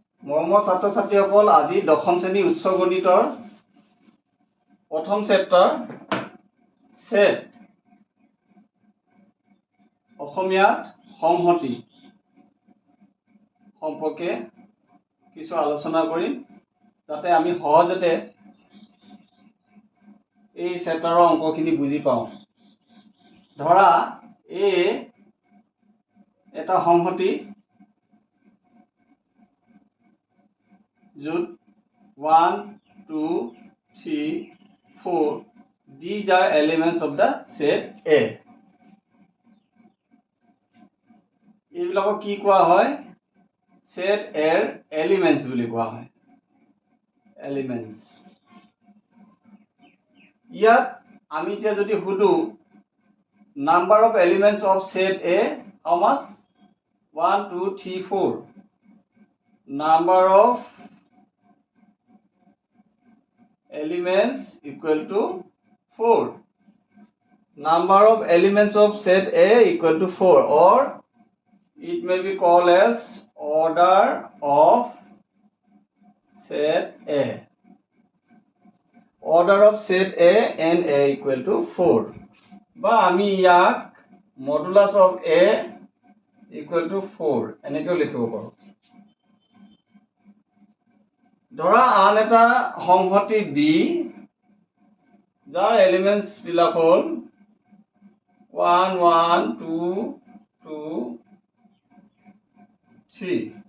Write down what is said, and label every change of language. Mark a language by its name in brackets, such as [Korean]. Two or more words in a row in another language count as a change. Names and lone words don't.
[Assamese] মৰমৰ ছাত্ৰ ছাত্ৰীসকল, আজি দশম শ্ৰেণী উচ্চ গণিতৰ প্ৰথম চেপ্টাৰ ছেট অসমীয়াত সংহতি সম্পৰ্কে কিছু আলোচনা কৰিম, যাতে আমি সহজতে এই চেপ্টাৰৰ অংকখিনি বুজি পাওঁ। ধৰা এটা সংহতি য'ত [English] 1, 2, 3, 4 these are elements of the set A. [Assamese] এইবিলাকক কি কোৱা হয়? [English] set A [Assamese] ৰ elements বুলি কোৱা হয়। [English] elements [Assamese] ইয়াত আমি এতিয়া যদি সুধো [English] number of elements of set A how much? 1, 2, 3, 4. number of elements equal to 4. number of elements of set A equal to 4, or it may be called as order of set A. order of set A and A equal to 4. [Assamese] বা আমি ইয়াক [English] modulus of A equal to 4 [Assamese] এনেকৈ লিখিব পাৰোঁ। ধৰা আন এটা সংহতি B যাৰ এলিমেন্টস বিলাক হ'ল 1, 1, 2, 2, 3.